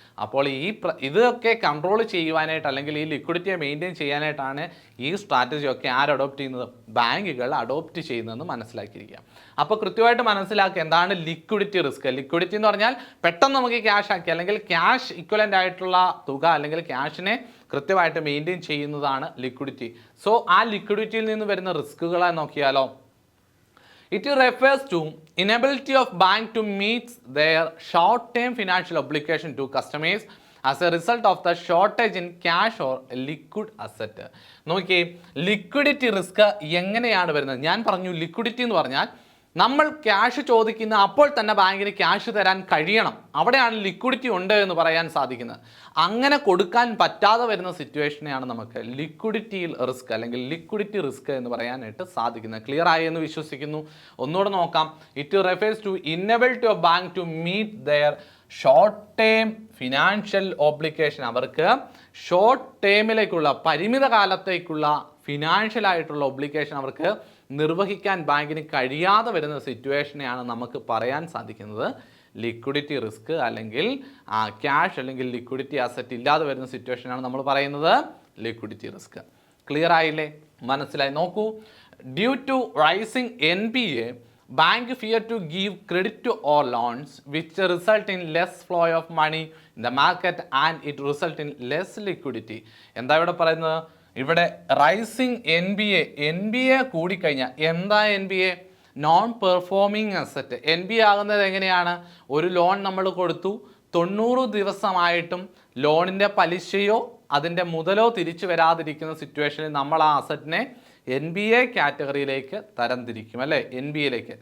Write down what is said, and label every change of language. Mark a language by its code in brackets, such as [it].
[ml] അപ്പോൾ ഇതൊക്കെ കൺട്രോൾ ചെയ്യുവാനായിട്ട്, അല്ലെങ്കിൽ ഈ ലിക്വിഡിറ്റിയെ മെയിൻറ്റെയിൻ ചെയ്യാനായിട്ടാണ് ഈ സ്ട്രാറ്റജി ഒക്കെ അഡോപ്റ്റ് ചെയ്യുന്നത്, ബാങ്കുകൾ അഡോപ്റ്റ് ചെയ്യുന്നതെന്ന് മനസ്സിലാക്കിയിരിക്കുക. അപ്പോൾ കൃത്യമായിട്ട് മനസ്സിലാക്കുക എന്താണ് ലിക്വിഡിറ്റി റിസ്ക്. ലിക്വിഡിറ്റി എന്ന് പറഞ്ഞാൽ പെട്ടെന്ന് നമുക്ക് ക്യാഷ് ആക്കി, അല്ലെങ്കിൽ ക്യാഷ് ഇക്വലൻ്റ് ആയിട്ടുള്ള തുക, അല്ലെങ്കിൽ ക്യാഷിനെ കൃത്യമായിട്ട് മെയിൻറ്റെയിൻ ചെയ്യുന്നതാണ് ലിക്വിഡിറ്റി. സോ ആ ലിക്വിഡിറ്റിയിൽ നിന്ന് വരുന്ന റിസ്കുകളെ നോക്കിയാലോ. [en] It refers to inability of bank to meet their short-term financial obligation to customers as a result of the shortage in cash or liquid asset. [ml] നോക്കിയേ, ലിക്വിഡിറ്റി റിസ്ക് എങ്ങനെയാണ് വരുന്നത്? ഞാൻ പറഞ്ഞു, ലിക്വിഡിറ്റി എന്ന് പറഞ്ഞാൽ നമ്മൾ ക്യാഷ് ചോദിക്കുന്ന അപ്പോൾ തന്നെ ബാങ്കിന് ക്യാഷ് തരാൻ കഴിയണം. അവിടെയാണ് ലിക്വിഡിറ്റി ഉണ്ട് എന്ന് പറയാൻ സാധിക്കുന്നത്. അങ്ങനെ കൊടുക്കാൻ പറ്റാതെ വരുന്ന സിറ്റുവേഷനെയാണ് നമുക്ക് ലിക്വിഡിറ്റി റിസ്ക്, അല്ലെങ്കിൽ ലിക്വിഡിറ്റി റിസ്ക് എന്ന് പറയാനായിട്ട് സാധിക്കുന്നത്. ക്ലിയർ ആയി എന്ന് വിശ്വസിക്കുന്നു. ഒന്നുകൂടെ നോക്കാം. [en] It refers to inability of bank to meet their short term financial obligation. [ml] അവർക്ക് ഷോർട്ട് ടേമിലേക്കുള്ള, പരിമിത കാലത്തേക്കുള്ള ഫിനാൻഷ്യൽ ആയിട്ടുള്ള ഒബ്ലിഗേഷൻ അവർക്ക് നിർവഹിക്കാൻ ബാങ്കിന് കഴിയാതെ വരുന്ന സിറ്റുവേഷനെയാണ് നമുക്ക് പറയാൻ സാധിക്കുന്നത് ലിക്വിഡിറ്റി റിസ്ക്, അല്ലെങ്കിൽ ക്യാഷ് അല്ലെങ്കിൽ ലിക്വിഡിറ്റി അസറ്റ് ഇല്ലാതെ വരുന്ന സിറ്റുവേഷനാണ് നമ്മൾ പറയുന്നത് ലിക്വിഡിറ്റി റിസ്ക്. ക്ലിയർ ആയില്ലേ? മനസ്സിലായി? നോക്കൂ, [en] Due to rising NPA bank fear to give credit to all loans which result in less flow of money in the market and it result in less liquidity. [ml] എന്താ ഇവിടെ പറയുന്നത്? ഇവിടെ rising NBA കൂടിക്കഴിഞ്ഞാൽ എന്താ NBA? Non performing asset. NBA ആകുന്നത് എങ്ങനെയാണ്? ഒരു loan നമ്മൾ കൊടുത്തു, 90 ദിവസമായിട്ടും ലോണിൻ്റെ പലിശയോ അതിൻ്റെ മുതലോ തിരിച്ചു വരാതിരിക്കുന്ന സിറ്റുവേഷനിൽ നമ്മൾ ആ അസറ്റിനെ NBA കാറ്റഗറിയിലേക്ക് തരംതിരിക്കും അല്ലേ? NBAയിലേക്ക്.